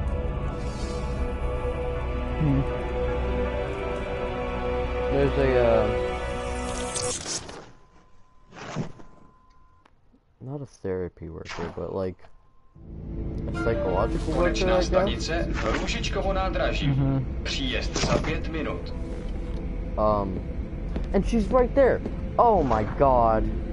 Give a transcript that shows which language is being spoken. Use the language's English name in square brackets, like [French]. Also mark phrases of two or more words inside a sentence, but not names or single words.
[English] There's not a therapy worker, but like a psychological worker, I guess? [Czech] Růžičkovo nádraží. Příjezd za 5 minut. [English] And she's right there. Oh my god.